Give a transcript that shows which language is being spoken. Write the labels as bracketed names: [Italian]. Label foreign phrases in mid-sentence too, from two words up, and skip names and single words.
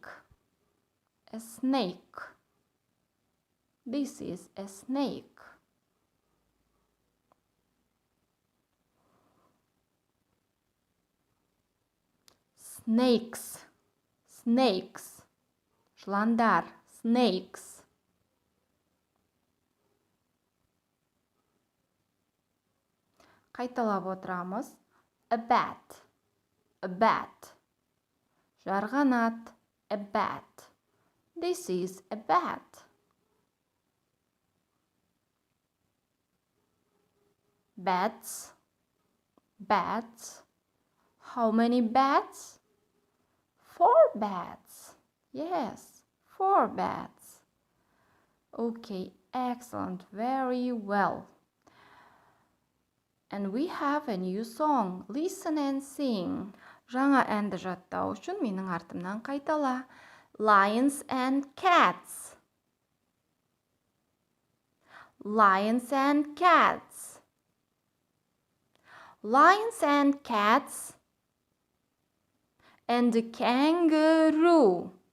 [English] A snake. This is a snake. Snakes. Snakes. Жыландар. Snakes. [Kazakh] Қайталап отырамыз. [English] A bat. A bat. Жарғанат. A bat. This is a bat. Bats. Bats. How many bats? 4 bats. Yes, 4 bats. Okay, excellent. Very well. And we have a new song. Listen and sing. [Kazakh] Жаңа әнді жаттау үшін менің артымнан қайтала. [English] Lions and cats. Lions and cats. Lions and cats. And a kangaroo.